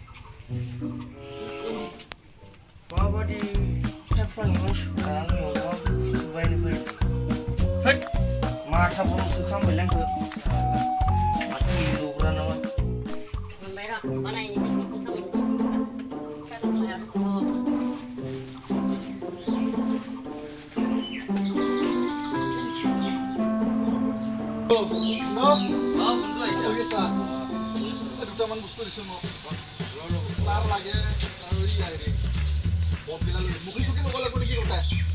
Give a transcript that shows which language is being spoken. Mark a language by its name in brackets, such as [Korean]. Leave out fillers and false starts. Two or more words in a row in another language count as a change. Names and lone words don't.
[Bodo] माबादि फेफ्लाङि मानसिफोरा आंनियाव मा बुस्थु बायनो फैयो हैद माथा गरमसो खालामबायलै आंखौ माथो लुग्रा नामा मोनबाय र' बानायनोसै बेखौ खालामनोसै साहा [Assamese] দুটামান বস্তু দিছো মোক তাৰ লাগে মুখি চুকি ল'ব লাগিব নেকি গোটাই